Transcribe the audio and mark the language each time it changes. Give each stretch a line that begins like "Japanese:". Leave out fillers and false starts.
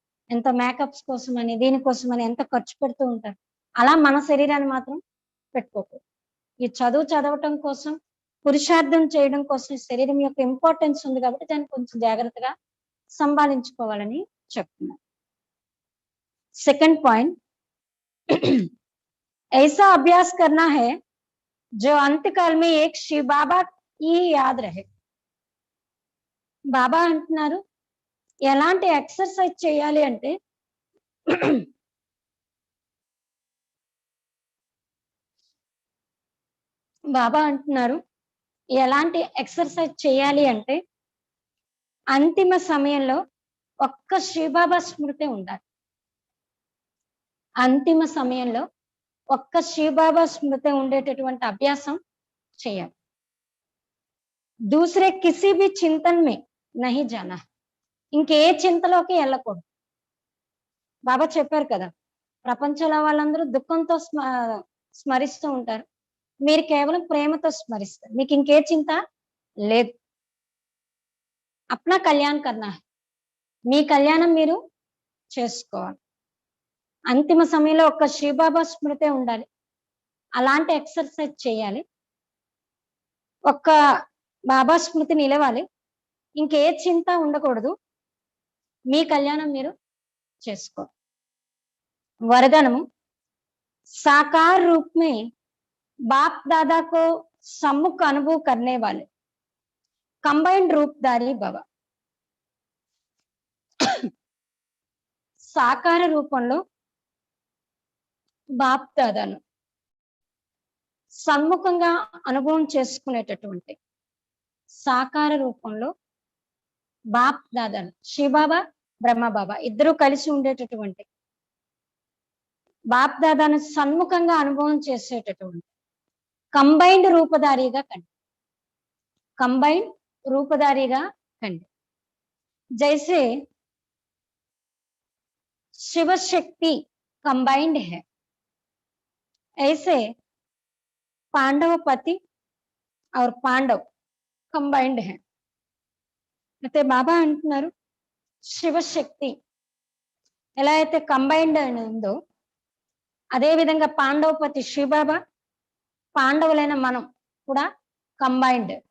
Telugu: ఎంత మేకప్స్ కోసం అని, దీనికోసం అని ఎంత ఖర్చు పెడుతూ ఉంటారు. అలా మన శరీరాన్ని మాత్రం పెట్టుకోకూడదు. ఈ చదువు చదవటం కోసం, పురుషార్థం చేయడం కోసం ఈ శరీరం యొక్క ఇంపార్టెన్స్ ఉంది కాబట్టి దాన్ని కొంచెం జాగ్రత్తగా సంభాళించుకోవాలని చెప్తున్నారు.
English: second point,
Hindi: ऐसा अभ्यास करना है जो अंतकाल में एक शिव बाबा की याद रहे.
Telugu: బాబా అంటున్నారు, ఎలాంటి ఎక్సర్సైజ్ చేయాలి అంటే బాబా అంటున్నారు, ఎలాంటి ఎక్సర్సైజ్ చేయాలి అంటే అంతిమ సమయంలో ఒక్క శివబాబా స్మృతి ఉండాలి. అంతిమ సమయంలో ఒక్క శివబాబా స్మృతి ఉండేటటువంటి అభ్యాసం చేయాలి.
Hindi: दूसरे किसी भी चिंतन में नहीं जाना है.
Telugu: ఇంకే చింతలోకి వెళ్ళకూడదు. బాబా చెప్పారు కదా, ప్రపంచంలో వాళ్ళందరూ దుఃఖంతో స్మరిస్తూ ఉంటారు, మీరు కేవలం ప్రేమతో స్మరిస్తారు, మీకు ఇంకే చింత లేదు.
Hindi: అప్నా కళ్యాణ్ కర్నా హై,
Telugu: మీ కళ్యాణం మీరు చేసుకోవాలి. అంతిమ సమయంలో ఒక్క శివబాబా స్మృతి ఉండాలి. అలాంటి ఎక్సర్సైజ్ చేయాలి. ఒక్క బాబా స్మృతి నిలవాలి, ఇంకే చింత ఉండకూడదు, మీ కళ్యాణం మీరు చేసుకో.
Hindi: वरदानम, साकार रूप में बाप दादा को सम्मुख अनुभव करने वाले कंबाइंड रूपधारी भव.
Telugu: సాకార రూపంలో బాప్ దాదాను సన్ముఖంగా అనుభవం చేసుకునేటటువంటి, సాకార రూపంలో బాప్ దాదాను, శివబాబా బ్రహ్మబాబా ఇద్దరు కలిసి ఉండేటటువంటి బాప్ దాదాను సన్ముఖంగా అనుభవం చేసేటటువంటి కంబైన్డ్ రూపధారిగా కండి. కంబైన్డ్ రూపధారిగా కండి.
Hindi: जैसे शिव शक्ति कंबाइंड है, ऐसे पांडव पति और पांडव कंबाइंड है.
Telugu: అయితే బాబా అంటున్నారు, శివశక్తి ఎలా అయితే కంబైన్డ్ అని ఉందో అదే విధంగా పాండవపతి శివబాబా, పాండవులైన మనం కూడా कंबाइंड.